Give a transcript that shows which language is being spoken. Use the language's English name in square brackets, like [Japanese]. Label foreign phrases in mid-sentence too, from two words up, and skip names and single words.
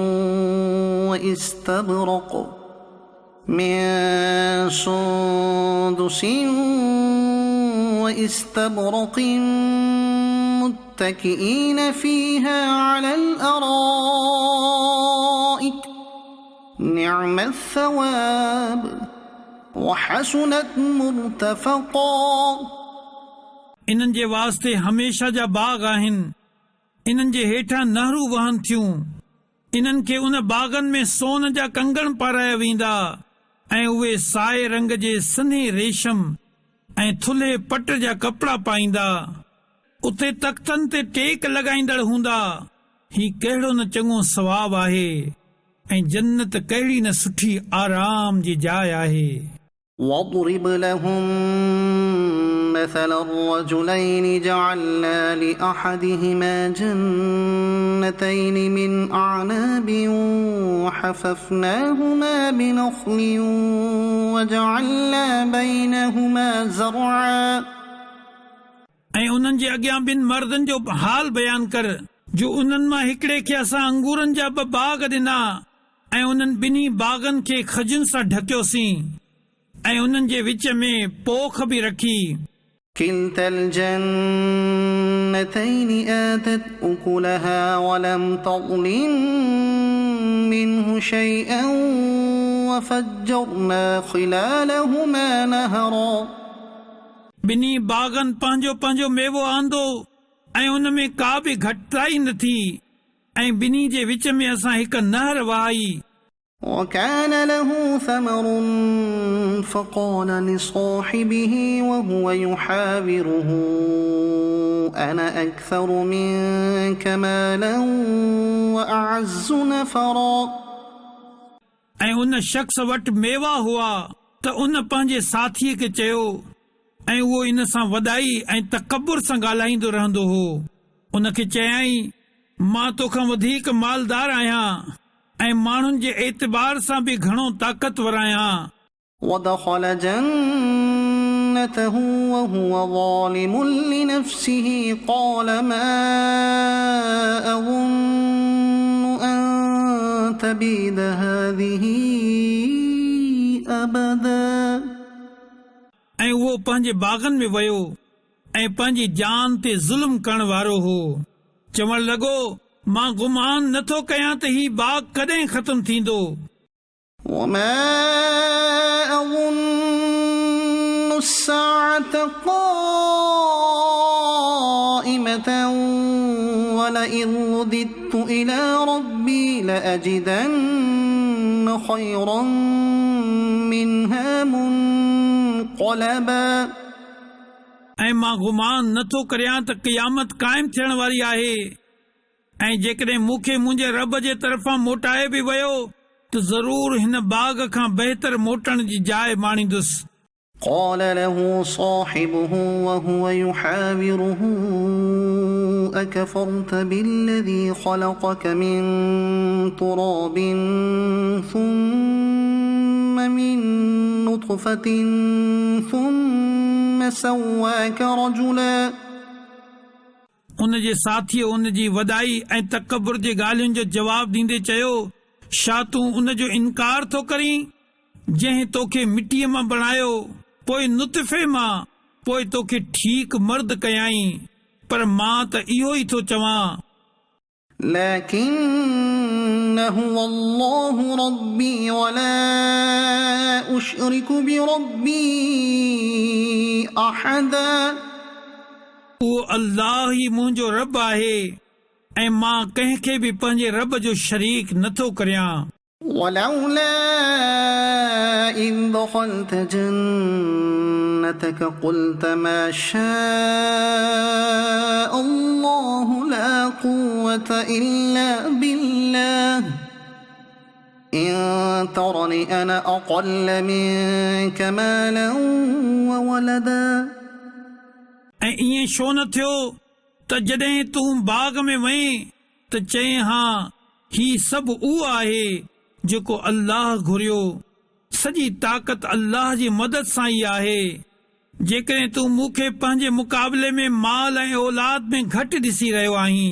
[Arabic] واستبرق متكئين فيها على الأرائك نعم الثواب وحسنت مرتفقا। [Sindhi] इन्हनि जे वास्ते हमेशा जा बाग आहिनि, इन्हनि जे हेठां नहरूं वहनि थियूं। इन्हनि खे उन बागनि में सोन जा कंगण पाराया वेंदा ऐं उहे साए रंग जे सन्हे रेशम ऐं थुल्हे पट जा कपिड़ा पाईंदा। उते तख़्तनि ते टेक लॻाईंदड़ हूंदा। ही कहिड़ो न चङो सवाब आहे ऐं जन्नत कहिड़ी न सुठी आराम जी जाइ आहे। [Arabic] واضرب لهم مثل الرجلين جعلنا لأحدهما جنتين من أعناب وحففناهما بنخل وجعلنا بينهما زرعا। [Sindhi] ऐं उन्हनि जे अॻियां ॿिनि मर्दनि जो हाल बयान कर जो उन्हनि मां हिकिड़े खे असां अंगूरनि जा ॿ बाग ॾिना ऐं उन्हनि ॿिन्ही बागनि खे खजुनि सां ढकियोसीं ऐं उन्हनि जे विच में पोख बि रखी। [Arabic] كلتا الجنتين آتت أكلها ولم تظلم منه شيئا وفجرنا خلالهما نهرا। [Sindhi] ॿिन्ही बागनि पंहिंजो पंहिंजो मेवो आंदो ऐं उन में का बि घटिताई न थी ऐं ॿिन्ही जे विच में असां हिकु नहर वहाई। [Arabic] وكان له ثمر فقال لصاحبه وهو يحاوره أنا أكثر منك مالا وأعز نفرا। [Sindhi] ऐं उन शख़्स वटि मेवा हुआ त उन पंहिंजे साथीअ खे चयो ऐं उहो इन सां वॾाई ऐं तकबुर सां ॻाल्हाईंदो रहंदो हो। उन खे चयाईं मां तोखां वधीक मालदार आहियां ऐं माण्हुनि जे एतबार सां बि घणो ताक़तवर आहियां। [Arabic] ودخل جنته وهو ظالم لنفسه قال ما أظن أن تبيد هذه أبدا। [Sindhi] ऐं उहो पंहिंजे बागनि में वियो ऐं पंहिंजी जान ते ज़ुल्म करण वारो हो। चवण लॻो मां गुमान नथो कयां त ही बाग कॾहिं ख़त्म थींदो। [Arabic] وما أظن الساعة قائمة ولئن رددت إلى ربي لأجدن خيرا منها منقلبا। [Sindhi] ऐं मां गुमान नथो करियां त क़यामत क़ाइम थियण वारी आहे ऐं जेकॾहिं मूंखे मुंहिंजे रब जे तरफ़ां मोटाए बि वियो त ज़रूर हिन बाग खां बहितर मोटण जी जाइ माणींदुसि। [Arabic] قال له صاحبه وهو يحاوره أكفرت بالذي خلقك من تراب ثم من نطفة ثم سواك رجلا। [Sindhi] उन जे साथीअ उन जी वॾाई ऐं तकबुर जे ॻाल्हियुनि जो जवाब ॾींदे चयो छा तूं उन जो इनकार थो करीं जंहिं तोखे मिटीअ मां बणायो पोइ नुतफ़े मां पोइ तोखे ठीक मर्द कयाई पर मां त इहो ई थो चवां [Arabic] لكن هو الله ربي ولا أشرك بربي أحدا [Sindhi] उहो अल्लाह ई मुंहिंजो रब आहे ऐं मां कंहिंखे बि पंहिंजे रब जो शरीक नथो करियां [Arabic] ولولا إذ دخلت جنتك قلت ما شاء الله لا قوة إلا بالله إن ترني أنا أقل منك مالا وولدا [Sindhi] ऐं ईअं छो न थियो त जॾहिं तूं बाग़ में वहीं त चई हा ही सभु उहो आहे जेको अल्लाह घुरियो सॼी ताक़त अल्लाह जी मदद सां ई आहे जेकॾहिं तूं मूंखे पंहिंजे मुक़ाबले में माल ऐं औलाद में घटि ॾिसी रहियो आहीं